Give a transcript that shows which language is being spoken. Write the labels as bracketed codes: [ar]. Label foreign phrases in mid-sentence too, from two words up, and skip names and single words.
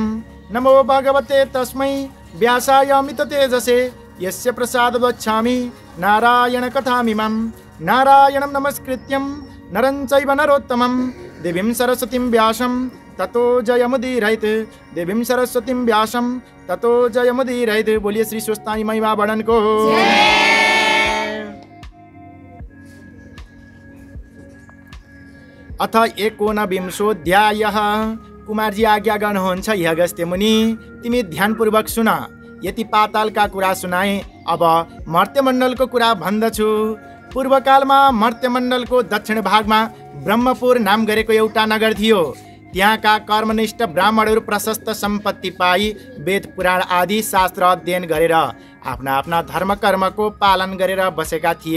[sa] नमो भगवते तस्मै व्यासायमिततेजसे यस्य प्रसादवच्छामि नारायण कथामिमं नारायणं नमस्कृत्यं नरं चैव नरोत्तमं देवीं सरस्वतीं व्यासं ततो जयमुदीरयेत् देवीं सरस्वतीं व्यासं ततो जयमुदीरयेत्। [ne] बोलिए श्री स्वस्तानी महिमा वर्णन को। [sa] अथ एकोनविंशोऽध्यायः। [ne] कुमारजी आज्ञा गर्नुहुन्छ हे अगस्त्य मुनि, तिमी ध्यानपूर्वक सुन। यति पातालका कुरा सुनाए, अब मर्त्यमण्डलको कुरा भन्दछु। पूर्वकालमा मर्त्यमण्डलको दक्षिण भागमा ब्रह्मपुर नाम गरेको एउटा नगर थियो। त्यहाँका कर्मनिष्ठ ब्राह्मणहरू प्रशस्त सम्पत्ति पाई वेद पुराण आदि शास्त्र अध्ययन गरेर आफ्ना आफ्ना धर्म कर्मको पालन गरेर बसेका थिए।